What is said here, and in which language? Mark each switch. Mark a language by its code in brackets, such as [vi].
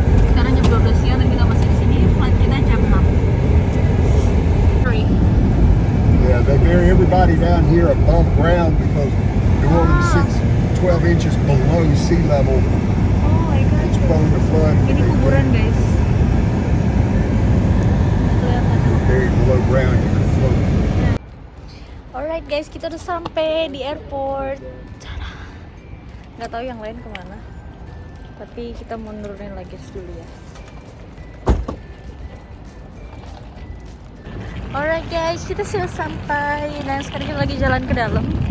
[id] Sekarang jam 12 siang dan kita masih di sini. Flight kita jam 6. [en] Yeah, they bury everybody down here above ground because New Orleans sits 12 inches below sea level. Oh my god. It's prone to flood. [id] Ini kuburan guys. Kelihatan. [en] Buried below ground, you can float. Alright guys, [id] kita udah sampai di airport. Tada. Nggak tahu yang lain kemana. Tapi kita mau nurunin luggage dulu ya. [en] Alright guys, [id] kita sudah sampai dan sekarang kita lagi jalan ke dalam.